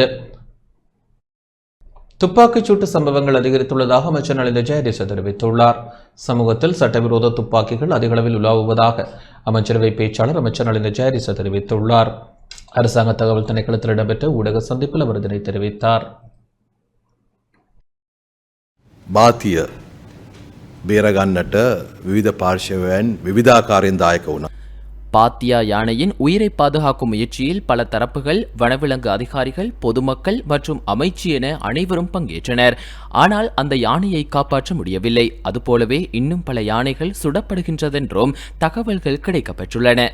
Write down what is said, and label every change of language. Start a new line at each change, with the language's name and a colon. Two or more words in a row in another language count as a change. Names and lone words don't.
Tamil: துப்பாக்கிச் சூட்டு சம்பவங்கள் அதிகரித்துள்ளதாக அமைச்சர் நலிந்த ஜெயதீச தெரிவித்துள்ளார். சமூகத்தில் சட்டவிரோத துப்பாக்கிகள் அதிகளவில் உலாவுவதாக அமைச்சரவை பேச்சாளர் அமைச்சர் நலிந்த ஜெயதீச தெரிவித்துள்ளார். அரசாங்க தகவல் திணைக்களத்தில் இடம்பெற்ற ஊடக சந்திப்பில் அவர் இதனை தெரிவித்தார்.
Sinhala: මාතිය බේරගන්නට විවිධ පාර්ශවයන් විවිධාකාරයෙන් දායක වුණා.
Tamil: பாத்தியா யானையின் உயிரை பாதுகாக்கும் முயற்சியில் பல தரப்புகள், வனவிலங்கு அதிகாரிகள், பொதுமக்கள் மற்றும் அமைச்சு என அனைவரும் பங்கேற்றனர். ஆனால் அந்த யானையை காப்பாற்ற முடியவில்லை. அதுபோலவே இன்னும் பல யானைகள் சுடப்படுகின்றதென்றும் தகவல்கள் கிடைக்கப்பெற்றுள்ளன.